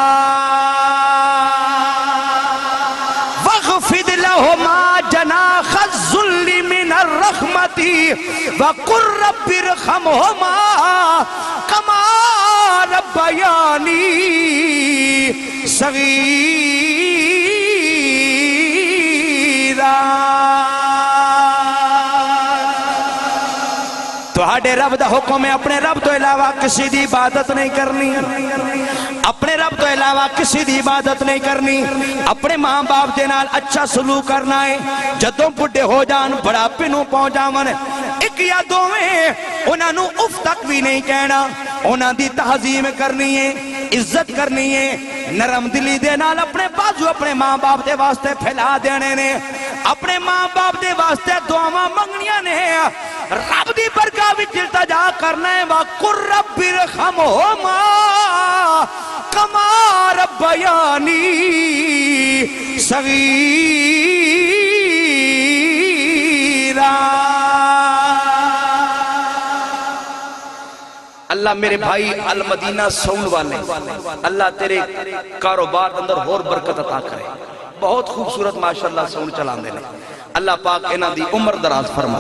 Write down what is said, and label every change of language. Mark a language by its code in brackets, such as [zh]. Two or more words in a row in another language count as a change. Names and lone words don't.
[ar] وَاخْفِضْ لَهُمَا جَنَاحَ الذُّلِّ مِنَ الرَّحْمَةِ وَقُل رَّبِّ ارْحَمْهُمَا كَمَا رَبَّيَانِي صغيرا. [pa] تو ہاڈے رب دا حکم ہے اپنے رب تو علاوہ کسی دی عبادت نہیں کرنی, اپنے رب تو علاوہ کسی دی عبادت نہیں کرنی. اپنے ماں باپ دے نال اچھا سلوک کرنا ہے. جدوں بڑھے ہو جان بڑھاپے نوں پہنچ جاون ایک یا دوویں انہاں نوں اف تک بھی نہیں کہنا, انہاں دی تعظیم کرنی ہے, عزت کرنی ہے, نرم دلی دے نال اپنے بازو اپنے ماں باپ دے واسطے پھیلا دینے نے, اپنے ماں باپ دے واسطے دعاواں منگنیاں نے, رب دی برکاہ وچ التجا کرنا ہے. [ar] وَقُل رَّبِّ ارْحَمْهُمَا كَمَا رَبَّيَانِي صغيرا. [pa] اللہ میرے بھائی المدینہ سون والے اللہ تیرے کاروبار اندر اور برکت عطا کرے. بہت خوبصورت ماشاءاللہ سون چلان دینے. اللہ پاک انہاں دی عمر دراز فرمائے.